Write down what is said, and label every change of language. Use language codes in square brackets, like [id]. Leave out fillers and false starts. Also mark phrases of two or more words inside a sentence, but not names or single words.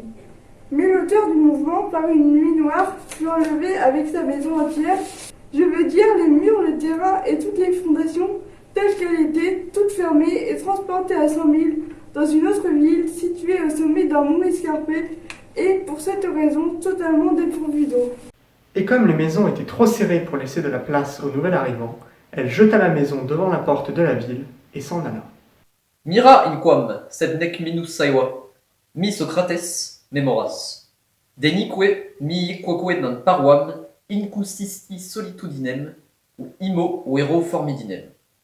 [fr] Mais l'auteur du mouvement, par une nuit noire, fut enlevé avec sa maison entière, je veux dire les murs, le terrain et toutes les fondations, telles qu'elles étaient, toutes fermées et transportées à 100 000 dans une autre ville située au sommet d'un mont escarpé et, pour cette raison, totalement dépourvue d'eau. Et comme les maisons étaient trop serrées pour laisser de la place aux nouvel arrivants, elle jeta la maison devant la porte de la ville et s'en alla. [la] Mira inquam, sed nec minus saeva, mi Socrates memoras. Denique mi quoque non paruam incustisti solitudinem, ou imo vero formidinem.